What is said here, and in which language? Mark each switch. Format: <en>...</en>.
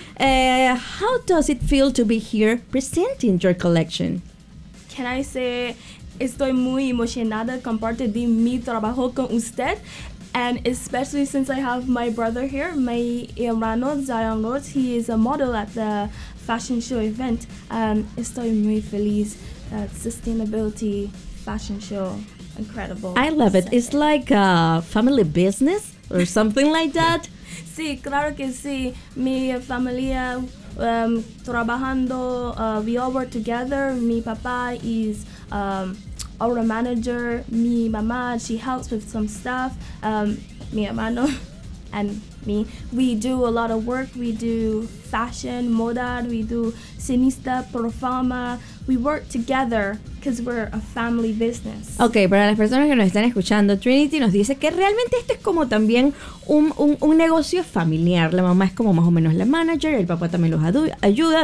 <en>How does it feel to be here presenting your collection? Can I say,</en> <es>estoy muy emocionada compartir mi trabajo con usted.</es> <en>And especially since I have my brother here, my hermano Zion Rhodes, he is a model at the fashion show event.</en> <es>Estoy muy feliz.</es> <en>That sustainability fashion show, incredible. I love it. It's like a family business or something like that.</en> <es>Sí, claro que sí. Mi familia trabajando.</es> <en>We all work together.</en> <es>Mi papá</es> <en>is our manager.</en> <es>Mi mamá,</es> <en>she helps with some stuff.</en> <es>Mi hermano</es> <en>and me, we do a lot of work. We do fashion, moda, we do cineasta, performa. We work together because we're a family business.</en> <es>Okay, para las personas que nos están escuchando, Trinity nos dice que realmente esto es como también un negocio familiar. La mamá es como más o menos la manager, el papá también los ayuda.</es>